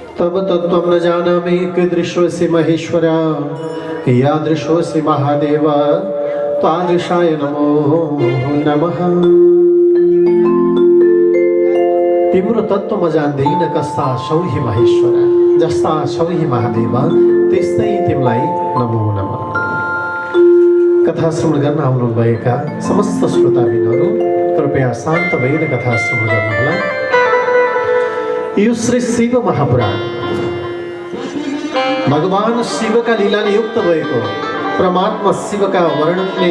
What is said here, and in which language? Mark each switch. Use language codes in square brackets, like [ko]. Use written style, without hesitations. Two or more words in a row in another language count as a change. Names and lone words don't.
[sa] तब तत्त्वं न जानामि कीदृशोऽसि महेश्वरा यादृशोऽसि महादेव तादृशाय नमो नमः। [ne] तिम्रो तत्त्व म जान्दैन कस्ता छौ हे महेश्वर, जस्ता छौ हे महादेव त्यस्तै तिमीलाई नमो नमः। कथा श्रवण गर्न आउनुभएका समस्त श्रोताबिनहरू कृपया शान्त भएर कथा श्रवण गर्नुहोला। यो श्री शिव महापुराण भगवान शिवका लीलाले युक्त भएको, परमात्मा शिवका वर्णनले